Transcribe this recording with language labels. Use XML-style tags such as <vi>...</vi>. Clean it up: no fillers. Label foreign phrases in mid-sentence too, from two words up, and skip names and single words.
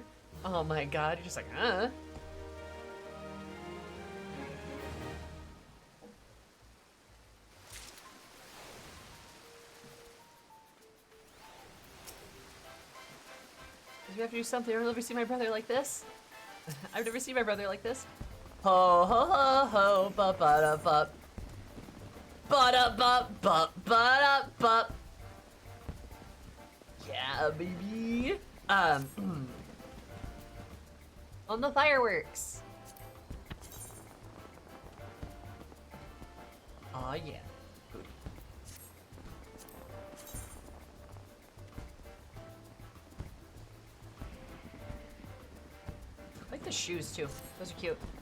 <en>Oh my god, you're just like, You have to do something. I've never seen my brother like this. I've never seen my brother like this. Ho ho ho ho ba ba da ba ba da ba ba ba da ba. Yeah, baby. On the fireworks. Aw, yeah. Good. I like the shoes too. Those are cute.</en>